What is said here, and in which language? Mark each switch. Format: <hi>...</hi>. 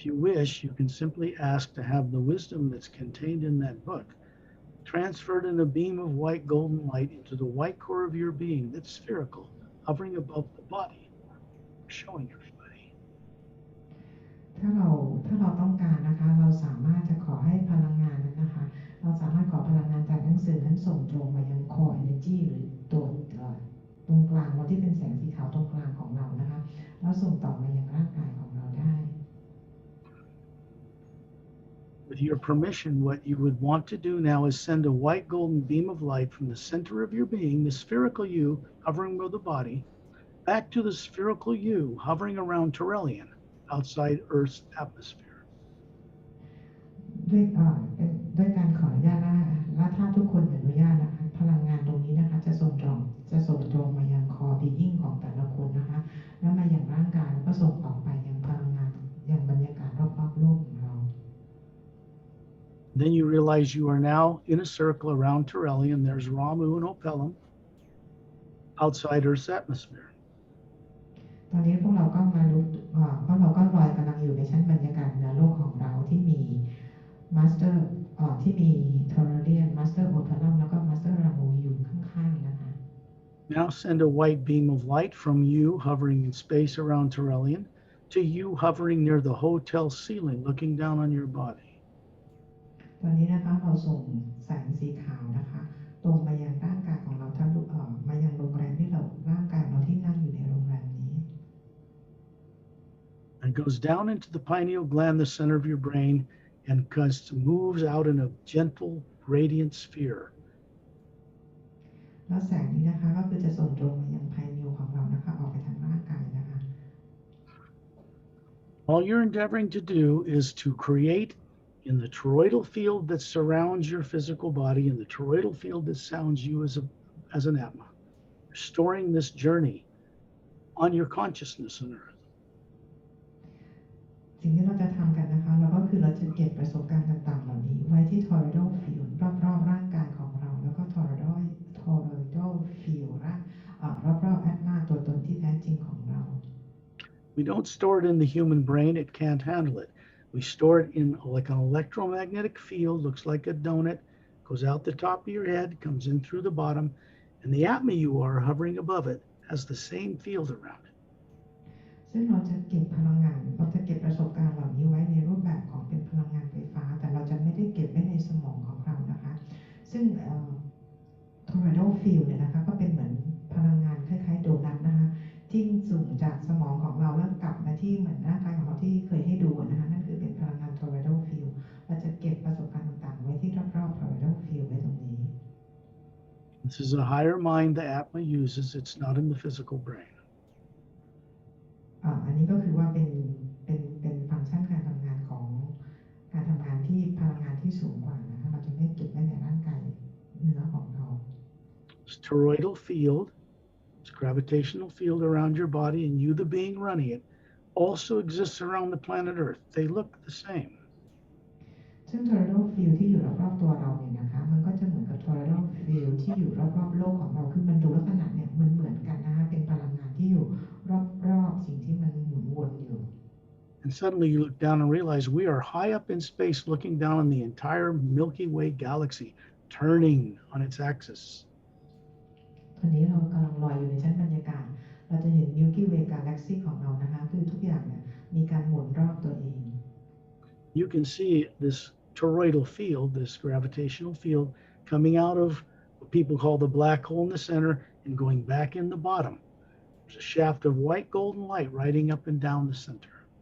<en>If you wish, you can simply ask to have the wisdom that's contained in that book transferred in a beam of white golden light into the white core of your being that's spherical, hovering above the body, showing everybody.</en> <th>ถ้าเราต้องการนะคะเราสามารถจะขอให้พลังงานนั้นนะคะเราสามารถขอพลังงานจากหนังสือนั้นส่งตรงมายังคอ energy หรือตัวตรงกลางเราที่เป็นแสงสีขาวตรงกลางของเรานะคะแล้วส่งต่อมายังร่างกายของเราได้</th> <en>With your permission, what you would want to do now is send a white golden beam of light from the center of your being, the spherical you hovering above the body, back to the spherical you hovering around Tyrellian, outside Earth's atmosphere.</en> <th>ด้วยการขออนุญาตนะคะและถ้าทุกคนอนุญาตนะคะพลังงานตรงนี้นะคะจะส่งตรงมายังคอบีอิ่งของแต่ละคนนะคะแล้วมายังร่างกายแล้วก็ส่งออกไปยังพลังงานยังบรรยากาศรอบๆโลกของเรา</th> <en>Then you realize you are now in a circle around Tyrellian. There's Ramu and Opelum outside Earth's atmosphere.</en> <th>ตอนนี้พวกเราก็มารู้เพราะเราก็ลอยกำลังอยู่ในชั้นบรรยากาศเหนือโลกของเราที่มีมาสเตอร์ที่มีทอร์เรียนมาสเตอร์โอเพลัมแล้วก็มาสเตอร์รามูอยู่ข้างๆนะคะ</th> <en>Now send a white beam of light from you hovering in space around Tyrellian to you hovering near the hotel ceiling looking down on your body.</en> <th>ตอนนี้นะคะเราส่งแสงสีขาวนะคะตรงมายังร่างกายของเราทะลุมายังโรงแรมที่เราร่างกายเราที่นั่งอยู่ในโรงแรมนี้</th> <en>And goes down into the pineal gland, the center of your brain, and moves out in a gentle, radiant sphere.</en> <th>แล้วแสงนี้นะคะก็คือจะส่งตรงมายังไพนิลของเรานะคะออกไปทางร่างกายนะคะ</th> <en>All you're endeavoring to do is to create in the toroidal field that surrounds your physical body, in the toroidal field that sounds you as an Atma, restoring this journey on your consciousness on Earth.</en> <th>สิ่งที่เราจะทำกันนะคะเราก็คือเราจะเก็บประสบการณ์ต่างๆเหล่านี้ไว้ที่ toroidal field รอบๆร่างกายของเราแล้วก็ toroidal field รอบๆ Atma ตัวตนที่แท้จริงของเรา</th> <en>We don't store it in the human brain, it can't handle it. We store it in like an electromagnetic field, looks like a donut, goes out the top of your head, comes in through the bottom, and the Atma you are hovering above it has the same field around it.</en> <th>ซึ่งเราจะเก็บพลังงานเราจะเก็บประสบการณ์เหล่านี้ไว้ในรูปแบบของเป็นพลังงานไฟฟ้าแต่เราจะไม่ได้เก็บไว้ในสมองของเรานะคะซึ่งtoroidal field เนี่ยนะคะก็เป็นเหมือนพลังงานคล้ายๆโดนัทนะคะที่สูงจากสมองของเราแล้วกลับมาที่เหมือนร่างกายของเราที่เคยให้ดูนะคะนั่นคือเป็นพลังงาน toroidal field เราจะเก็บประสบการณ์ต่างๆไว้ที่รอบๆ toroidal field ไว้ตรงนี้</th> <en>This is a higher mind the Atma uses, it's not in the physical brain.</en> <th>อันนี้ก็คือว่าเป็นฟังก์ชันการทำงานของการทำงานที่พลังงานที่สูงกว่านะคะเราจะไม่เก็บไว้ในร่างกายเนื้อของเรา</th> <en>This toroidal field, this gravitational field around your body and you the being running it, also exists around the planet Earth. They look the same.</en> <th>ซึ่ง toroidal field ที่อยู่รอบๆตัวเราเนี่ยนะคะมันก็จะเหมือนกับ toroidal field ที่อยู่รอบๆโลกของเราคือมันดูลักษณะเนี่ยเหมือนกันนะคะเป็นพลังงานที่อยู่รอบๆสิ่งที่มันหมุนวนอยู่</th> <en>And suddenly you look down and realize we are high up in space looking down on the entire Milky Way galaxy, turning on its axis.</en> <th>ตอนนี้เรากำลังลอยอยู่ในชั้นบรรยากาศเราจะเห็น Milky Way galaxy ของเรานะคะคือทุกอย่างเนี่ยมีการหมุนรอบตัวเอง</th> <en>You can see this toroidal field, this gravitational field, coming out of what people call the black hole in the center and going back in the bottom. There's a shaft of white golden light riding up and down the center.</en>